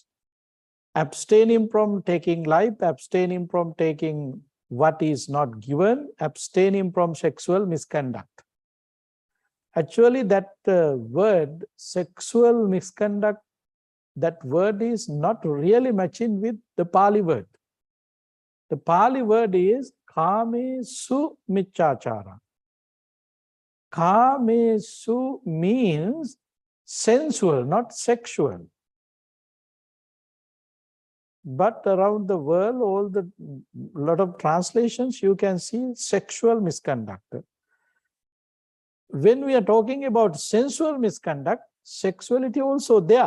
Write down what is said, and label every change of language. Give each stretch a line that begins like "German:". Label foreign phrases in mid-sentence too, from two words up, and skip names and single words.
English: Abstaining from taking life, abstaining from taking what is not given, abstaining from sexual misconduct. Actually, that word sexual misconduct, that word is not really matching with the Pali word. The Pali word is
Pali: kamesu michachara.
English: Kamesu means sensual, not sexual. But around the world, lot of translations, you can see sexual misconduct. When we are talking about sensual misconduct, sexuality also there.